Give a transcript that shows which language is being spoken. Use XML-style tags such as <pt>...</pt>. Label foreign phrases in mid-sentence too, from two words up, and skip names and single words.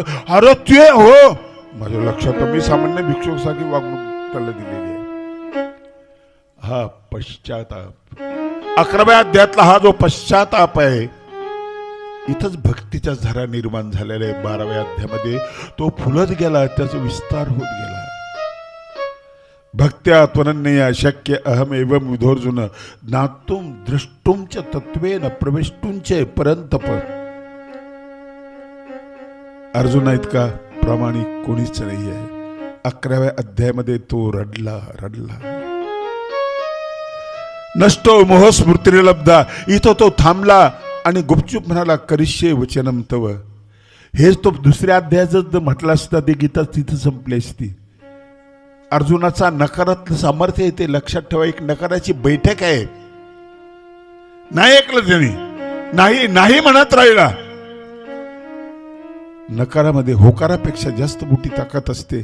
<mr>अरे ते हो, माझ्या लक्षात, मी सामान्य भिक्षुकासाठी वागणूक त्याला दिलेली आहे. हा पश्चाताप 11व्या अध्यायातला हा जो पश्चाताप आहे, इथंच भक्तीच्या झरा निर्माण झालेल्या आहे. 12व्या अध्यायामध्ये तो फुलत गेला, त्याचा विस्तार होत गेला.</mr> <sa>भक्त्या त्वनन्यया शक्य अहमेवं विधोर्जुन ज्ञातुम द्रष्टुम च तत्वेन प्रवेष्टुं च परंतप.</sa> <mr>अर्जुना इतका प्रामाणिक कोणीच नाही आहे. 11व्या अध्यायामध्ये तो रडला.</mr> <sa>नष्टो मोह स्मृती लब्धा.</sa> <mr>इथं तो थांबला आणि गुपचूप म्हणाला</mr> <sa>करिष्ये वचनम तव.</sa> <mr>हेच तो दुसऱ्या अध्यायात जर म्हटलं असता, ते गीता तिथं संपली असती. अर्जुनाचा नकारातलं सामर्थ्य आहे, ते लक्षात ठेवा. एक नकाराची बैठक आहे. नाही ऐकलं त्याने, नाही नाही म्हणत राहिला. नकारामध्ये होकारापेक्षा जास्त मोठी ताकद असते.</mr>